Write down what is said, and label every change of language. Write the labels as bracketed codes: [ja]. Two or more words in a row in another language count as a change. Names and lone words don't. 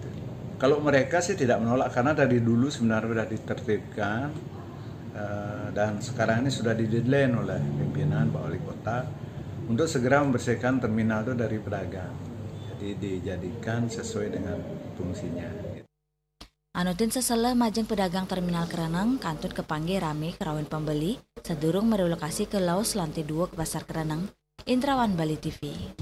[id] Kalau mereka sih tidak menolak karena dari dulu sebenarnya sudah ditertibkan dan sekarang ini sudah di-deadline oleh pimpinan Pak Wali Kota untuk segera membersihkan terminal itu dari pedagang. Jadi dijadikan sesuai dengan fungsinya. [ban] Anutin seselah majeng pedagang terminal Kereneng kantun kepanggih rame kerawan pembeli sedurung merelokasi ke laos lantai 2 ke pasar Kereneng. Indrawan Bali TV.